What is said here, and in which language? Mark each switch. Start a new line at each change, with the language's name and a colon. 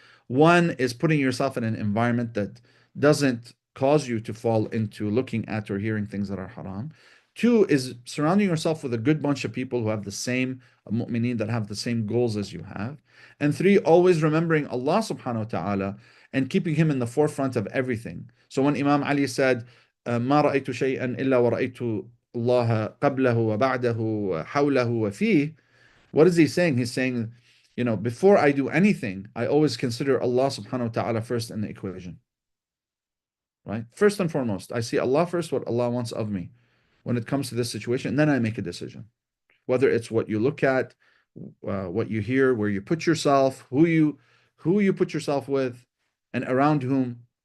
English: One is putting yourself in an environment that doesn't cause you to fall into looking at or hearing things that are haram. Two is surrounding yourself with a good bunch of people who have the same mu'mineen, that have the same goals as you have. And three, always remembering Allah subhanahu wa ta'ala and keeping him in the forefront of everything. So when Imam Ali said,
Arabic: ما رأيت شيئا إلا ورأيت الله قبله وبعده حوله وفيه.
English: What is he saying? He's saying, before I do anything, I always consider Allah subhanahu wa ta'ala first in the equation. Right? First and foremost, I see Allah first, what Allah wants of me when it comes to this situation, and then I make a decision. Whether it's what you look at, what you hear, where you put yourself, who you put yourself with, and around whom.